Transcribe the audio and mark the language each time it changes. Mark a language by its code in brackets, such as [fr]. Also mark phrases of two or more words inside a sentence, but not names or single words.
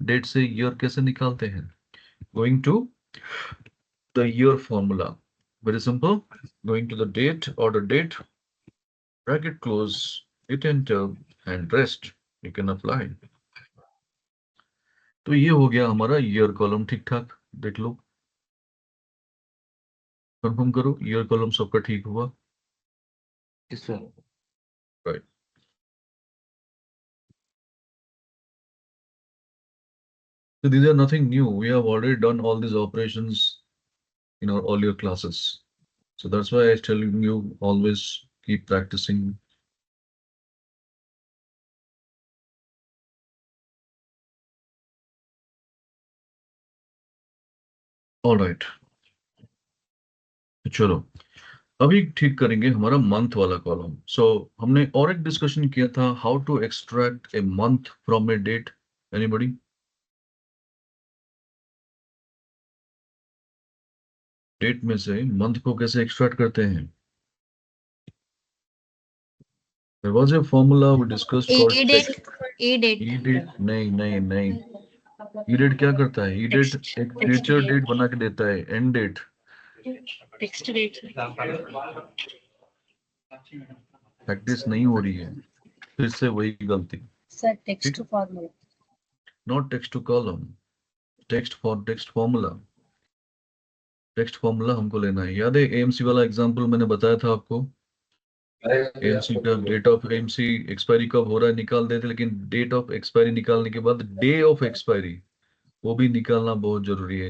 [hi] डेट से ईयर कैसे निकालते हैं? [en] going to the year formula, very simple, going to the date और the date, bracket close, hit enter and rest, you can apply। [hi] तो ये हो गया हमारा [en] year column, [hi] ठीक ठाक, देख लो, कंफर्म करो [en] year column [hi] सबका ठीक हुआ, [en] Yes, sir. राइट। So these are nothing new. We have already done all these operations in our earlier classes. So that's why I tell you always keep practicing. All right. [hi] चलो अभी ठीक करेंगे हमारा मंथ वाला कॉलम। [en] सो [hi] हमने और एक डिस्कशन किया था, [en] how to extract a month from a date. [hi] एनीबॉडी? डेट में से मंथ को कैसे एक्सट्रैक्ट करते हैं? [en] There was a formula we discussed called E date. E date. [hi] E-date। नहीं नहीं नहीं, E-date क्या करता है? E-date एक [en] future date [hi] बना के देता है, [en] end date. Text date. [hi] प्रैक्टिस नहीं हो रही है, फिर से वही गलती। [en] Sir, text to formula. not text to column, text for text formula. text formula [hi] हमको लेना है। याद है एएमसी वाला एग्जांपल मैंने बताया था आपको? एएमसी का [en] date of AMC expiry [hi] कब हो रहा है निकाल देते, लेकिन [en] date of expiry [hi] निकालने के बाद [en] day of expiry [hi] वो भी निकालना बहुत जरूरी है।